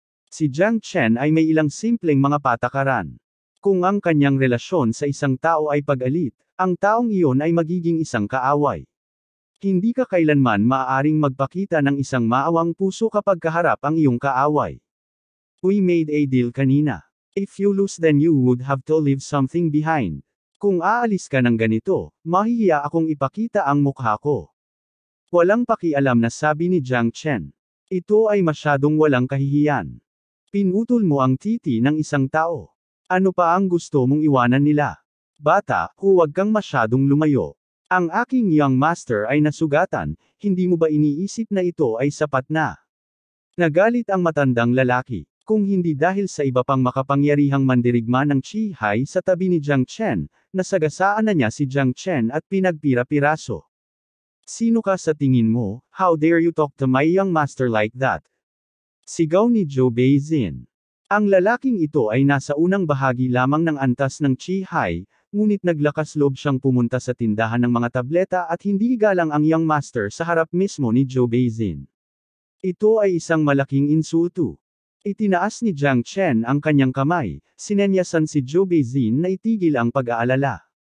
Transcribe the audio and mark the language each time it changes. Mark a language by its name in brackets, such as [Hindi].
[Filipino] Si Jiang Chen ay may ilang simpleng mga patakaran. Kung ang kanyang relasyon sa isang tao ay pag-alit, ang taong iyon ay magiging isang kaaway. Hindi ka kailanman maaaring magpakita ng isang maawang puso kapag kaharap ang iyong kaaway. [English] We made a deal [Filipino] kanina. [English] If you lose then you would have to leave something behind. [Filipino] Kung aalis ka ng ganito, mahihiya akong ipakita ang mukha ko. Walang pakialam na sabi ni Jiang Chen. Ito ay masyadong walang kahihiyan. Pinutol mo ang titi ng isang tao. Ano pa ang gusto mong iwanan nila? Bata, huwag kang masyadong lumayo. Ang aking young master ay nasugatan, hindi mo ba iniisip na ito ay sapat na? Nagalit ang matandang lalaki, kung hindi dahil sa iba pang makapangyarihang mandirigma ng Chi Hai sa tabi ni Jiang Chen, nasagasaan na niya si Jiang Chen at pinagpira-piraso. Sino ka sa tingin mo? [English] How dare you talk to my young master like that? [Filipino] Sigaw ni Zhou Beijing. Ang lalaking ito ay nasa unang bahagi lamang ng antas ng Chi Hai, ngunit naglakas loob siyang pumunta sa tindahan ng mga tableta at hindi igalang ang young master sa harap mismo ni Zhou Beijing. Ito ay isang malaking insulto. Itinaas ni Jiang Chen ang kanyang kamay, sinenyasan si Zhou Beijing na itigil ang pag-aalala.